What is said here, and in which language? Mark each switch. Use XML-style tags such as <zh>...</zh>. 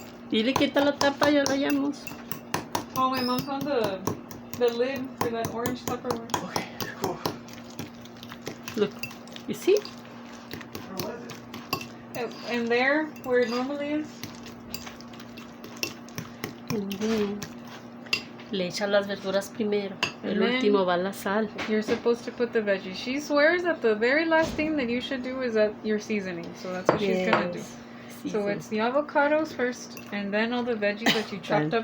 <es>Dile quita la tapa, ya la hallamos.</es> <en>Oh, my mom found the lid for that orange Tupperware. Okay, cool. Look. You see? Where was it? And there, where it normally is. And then</en> <es>le echa las verduras primero. El</es> <en>And then-</en> <es>último va la sal.</es> <en>You're supposed to put the veggies. She swears that the very last thing that you should do is that your seasoning. So that's what she's gonna do. So it's the avocados first, and then all the veggies that you chopped up</en>